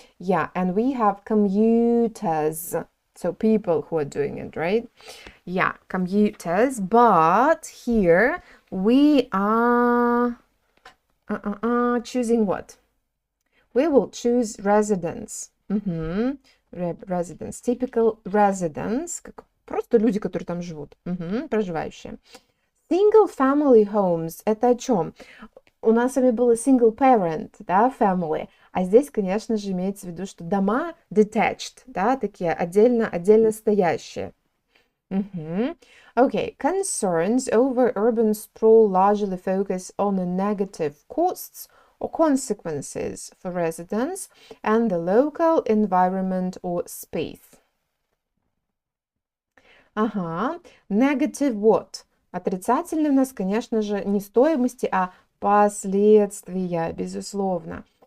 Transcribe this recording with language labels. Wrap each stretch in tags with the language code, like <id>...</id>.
<en>Yeah, and we have commuters, so people who are doing it, right? Yeah, commuters, but here we are choosing what? We will choose residents. Residents, typical residents,</en> <ru>просто люди, которые там живут, проживающие.</ru> <en>Single family homes,</en> <ru>это о чем? У нас с вами было single parent, да, family, а здесь, конечно же, имеется в виду, что дома detached, да, такие отдельно стоящие.</ru> <en>Okay, concerns over urban sprawl largely focus on the negative costs or consequences for residents and the local environment or space. Negative what?</en> <ru>Отрицательный у нас, конечно же, не стоимости, а последствия, безусловно.</ru>